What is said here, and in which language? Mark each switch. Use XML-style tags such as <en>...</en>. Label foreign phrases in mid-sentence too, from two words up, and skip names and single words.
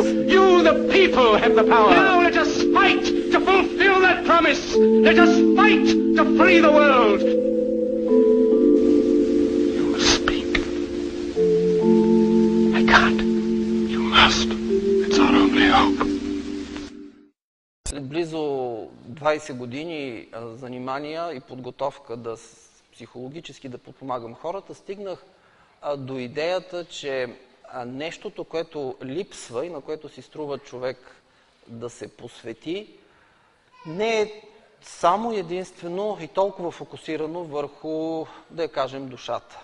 <en>You, the people, have the power. Now let us fight to fulfill that promise. Let us fight to free the world. You must speak. I can't. You must. It's our only hope.</en> <bg>След близо 20 години занимания и подготовка психологически да подпомагам хората, стигнах до идеята, че нещото, което липсва и на което си струва човек да се посвети, не е само единствено и толкова фокусирано върху, да я кажем, душата.</bg>